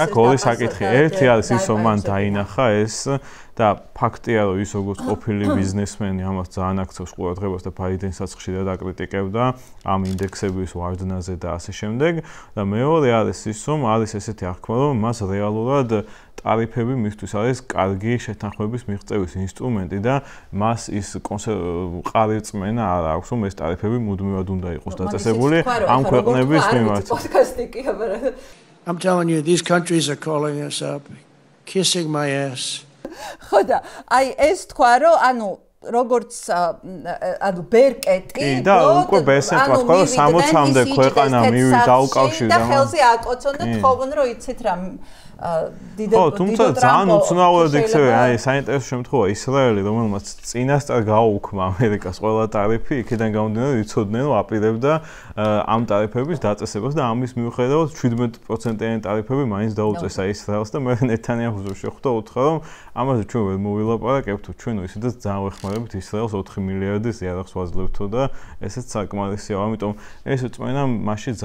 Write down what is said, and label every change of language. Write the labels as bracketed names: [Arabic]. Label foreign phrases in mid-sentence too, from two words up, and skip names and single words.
[Georgian] აქ ორი საკითხი, ერთი არის ის რომ მან დაინახა ეს და ფაქტია რომ ის როგორც ყოფილი ბიზნესმენი ამას ძალიან აქცევს ყურადღებას და ბაიდენსაც ხშირად აკრიტიკებდა ამ ინდექსების ვარდნაზე და ასე შემდეგ და მეორე არის ის რომ არის ესეთი აღქმა რომ მას რეალურად ტარიფები მისთვის არის კარგი შეთანხმების მიღწევის ინსტრუმენტი და მას ის ყარიწმენა არ აქვს რომ ეს ტარიფები მუდმივად უნდა იყოს დაწესებული ამ ქვეყნების მიმართ. [English] I'm telling you these countries are calling us up kissing my ass. [Georgian] ხო და აი ეს თქვა რომ ანუ როგორც ანუ ბერკეტი და უკვე ბესენტმა თქვა რომ 60-მდე ქვეყანა მივიდა უკავშირდა და ხელზე აკოცონ და თხოვონ რომ იცით რა ხო, თუმცა ძალიან უცნაურად იქცევა, აი საინტერესო შემთხვევა ისრაელი, რომელმაც წინასწარ გააუქმა ამერიკას ყველა ტარიფი, იქიდან გამომდინარე იცოდნენ რომ აპირებდა ამ ტარიფების დაწესებას და ამის მიუხედავად 17%-იანი ტარიფები მაინც დაუწესა ისრაელს და მე ნეთანიაჰუს შეხვდა უთხრა რომ ამაზე ჩვენ ვერ მოვილაპარაკებთ, ჩვენ ისედაც ძალიან ვეხმარებით ისრაელს 4 მილიარდის იარაღს ვაძლევთო და ესეც საკმარისია, ამიტომ ეს წმენა მასში ძალიან მყარი.